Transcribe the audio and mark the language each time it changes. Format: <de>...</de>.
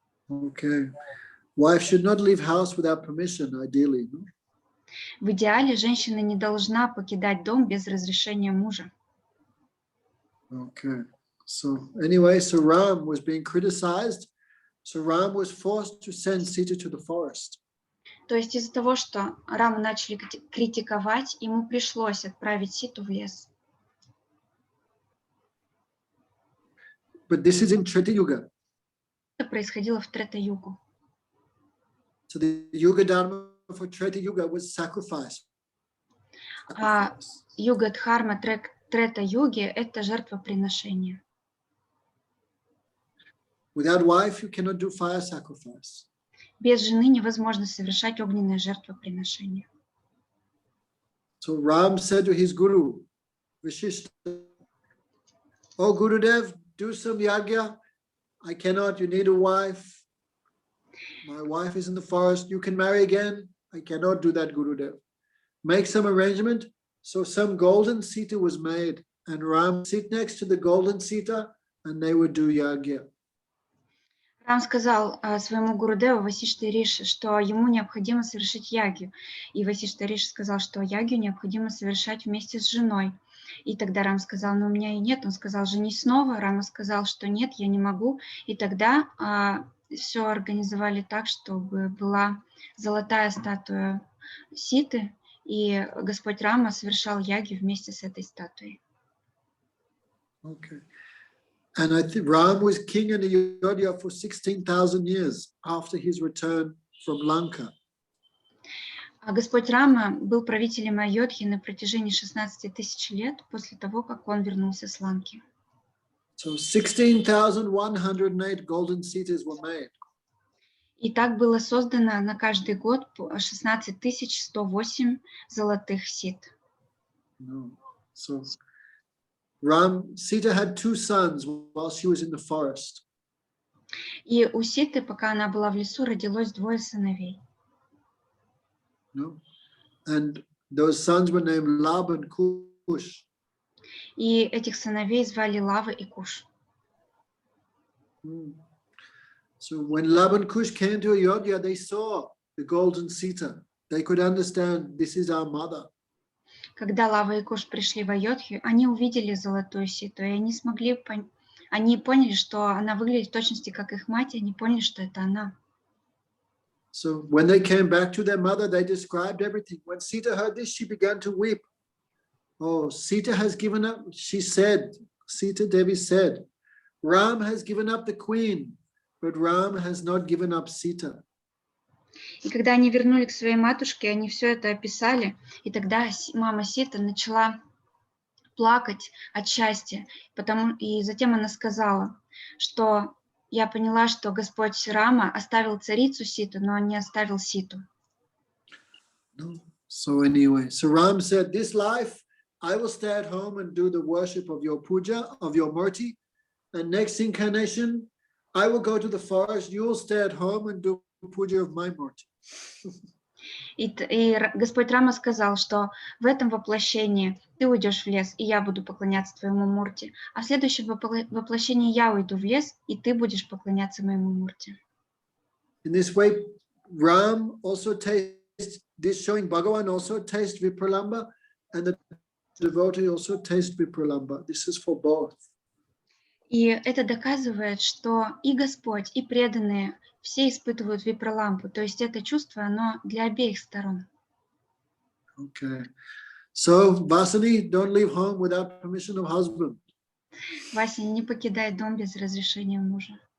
<en>Okay. Wife should not leave house without permission, ideally. No?</en> <ru>В идеале женщина не должна покидать дом без разрешения мужа.</ru> <en>Okay. So anyway, so Ram was being criticized. So Ram was forced to send Sita to the forest.</en> <ru>То есть из-за того, что Раму начали критиковать, ему пришлось отправить Ситу в лес.</ru> <en>But this is in Treta Yuga.</en> <ru>Это происходило в Трета-югу.</ru> <en>So the Yuga Dharma for Treta Yuga was sacrifice.</en> <ru>А юга-дхарма Трета-юги – это жертвоприношение.</ru> <en>Without wife, you cannot do fire sacrifice.</en> <ru>Без жены невозможно совершать огненное жертвоприношение.</ru> <en>So Ram said to his guru, Vishishta, "Oh Gurudev, do some yagya. I cannot, you need a wife. My wife is in the forest, you can marry again. I cannot do that, Gurudev. Make some arrangement." So some golden Sita was made, and Ram sit next to the golden Sita, and they would do yagya.</en> <ru>Рам сказал своему Гурудеву Васиштха Риши, что ему необходимо совершить ягью. И Васиштха Риши сказал, что ягью необходимо совершать вместе с женой. И тогда Рам сказал, но у меня и нет. Он сказал, женись снова. Рама сказал, что нет, я не могу. И тогда все организовали так, чтобы была золотая статуя Ситы, и Господь Рама совершал ягью вместе с этой статуей.</ru> <en>Okay. And I think Ram was king in Ayodhya for 16,000 years after his return from Lanka.</en> <ru>А Господь Рама был правителем Айодхи на протяжении 16 тысяч лет после того, как он вернулся с Ланки.</ru> <en>So 16,108 golden cities were made.</en> <ru>И так было создано на каждый год 16 108 золотых сит.</ru> <en>No. So Sita had two sons while she was in the forest.</en> <ru>И у Ситы, пока она была в лесу, родилось 2 сыновей.</ru> <en>No? And those sons were named Lab and Kush.</en> <ru>И этих сыновей звали Лава и Куш.</ru> <en>So when Lab and Kush came to Ayodhya, they saw the golden Sita. They could understand this is our mother.</en> <ru>Когда Лава и Куш пришли в Айодхи, они увидели золотую Ситу, и они поняли, что она выглядит в точности как их мать, и они поняли, что это она.</ru> <en>So when they came back to their mother, they described everything. When Sita heard this, she began to weep. Oh, Sita has given up, she said, Sita Devi said, Ram has given up the queen, but Ram has not given up Sita.</en> <ru>И когда они вернули к своей матушке, они все это описали, и тогда мама Сита начала плакать от счастья, и затем она сказала, что я поняла, что Господь Рама оставил царицу Ситу, но он не оставил Ситу.</ru> <en>No. So anyway, so Ram said, this life, I will stay at home and do the worship of your puja, of your murti, and next incarnation, I will go to the forest, you will stay at home and do puja of my murti.</en> <ru>И Господь Рама сказал, что в этом воплощении ты уйдешь в лес, и я буду поклоняться твоему мурти. А в следующем воплощении я уйду в лес, и ты будешь поклоняться моему мурти.</ru> <en>In this way, Ram also tastes, this showing Bhagavan also tastes Vipralamba, and the devotee also tastes Vipralamba. This is for both.</en> <ru>И это доказывает, что и Господь, и преданные все испытывают випралампу, то есть это чувство, оно для обеих сторон.</ru> <en>Okay. So, Vasani, don't leave home without permission of husband.</en> <ru>Вася, не покидай дом без разрешения мужа.</ru>